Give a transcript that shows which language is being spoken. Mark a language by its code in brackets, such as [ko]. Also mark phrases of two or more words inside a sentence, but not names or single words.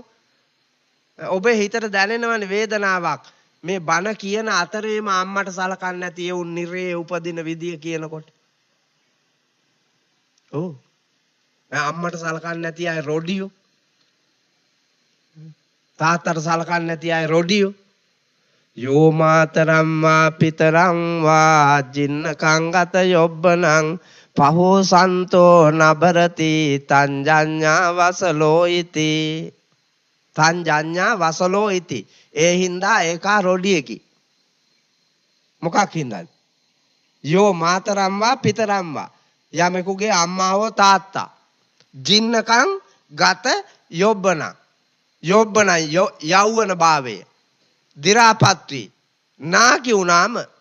[si] ඔබේ හිතට දැනෙනවනේ වේදනාවක්. මේ බණ කියන අතරේම අම්මට සලකන්නේ නැති ඒ උන් නිරේ උපදින විදිය කියනකොට. ඔව්. අම්මට සලකන්නේ නැති අය රොඩියෝ. තාත්තට සලකන්නේ නැති අය රොඩියෝ. [pi] යෝ මාතරම් වා පිතරං වා ජින්නකං ගත යොබ්බනං පහෝ සන්තෝ නබරති තංජඤ්ඤා වසලෝ ඉති. තංජඤ්ඤා වසලෝ ඉති. [si] ඒ හින්දා ඒකා රොඩියකි. මොකක් හින්දාද? [pi] යෝ මාතරම් වා පිතරම් වා [si] යමෙකුගේ අම්මා හෝ තාත්තා [pi] ජින්නකං ගත යොබ්බනං යොබ්බන [si] යෞවන භාවය දි รา පත් වී නාකි වුණාම